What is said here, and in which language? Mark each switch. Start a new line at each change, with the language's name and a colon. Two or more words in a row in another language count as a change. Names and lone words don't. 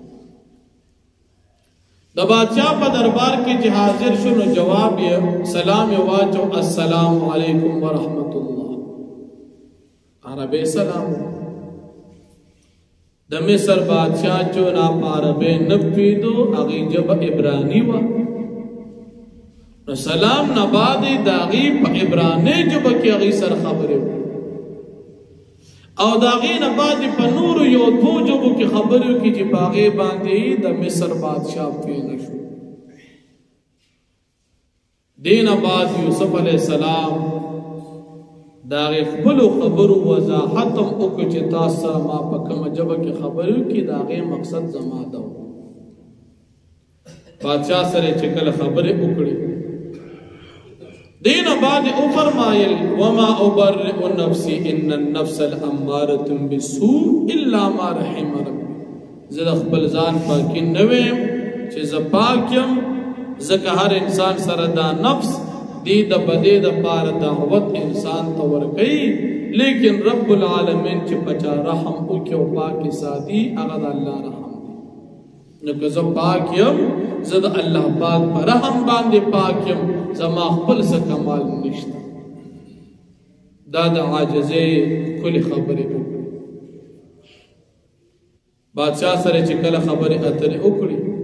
Pashto: د بادشاہ په دربار کې چې حاضر شو نو جواب یې سلام یې واچو
Arabic: السلام علیکم ورحمت الله
Pashto: عربی سلام د مصر بادشاہ جو نا عربی نپیدو هغې ژبه عبرانی وه نو سلام نه بعد د هغې په عبرانۍ ژبه کې هغې سره خبرې وکړې او داغې نه بعد په نورو یو دوه ژبو کې خبرې وکړي چې په هغې باندې د مصر بادشاہ پوه نه شو دې نه بعد یوسف علیہ السلام د هغې خپلو خبرو وضاحت هم وکړو چې تاسو سره ما په کومه ژبه کې خبرې وکړي د هغې مقصد زما ده بادشاہ سره چې کله خبرې وکړي دین بعد او فرمایل
Arabic: وما ابرئ نفسي ان النفس الاماره بالسوء الا ما رحم ربي
Pashto: زه خپل ځان پاکي نه ویم چې زه پاکم ځکه هر انسان سره دا نفس دی د بدې د پاره دعوت انسان ته ورکوي لیکن رب العالمین چې پچا رحم وکړي او پاکي ساتي هغه د الله رحم نو که زه پاک یم زه د الله پاک په رحم باندې پاک یم زما خپل څه کمال نشته دا د عاجزۍ ښکلې خبرې وکړي بادشاہ سره چې کله خبرې اترې وکړي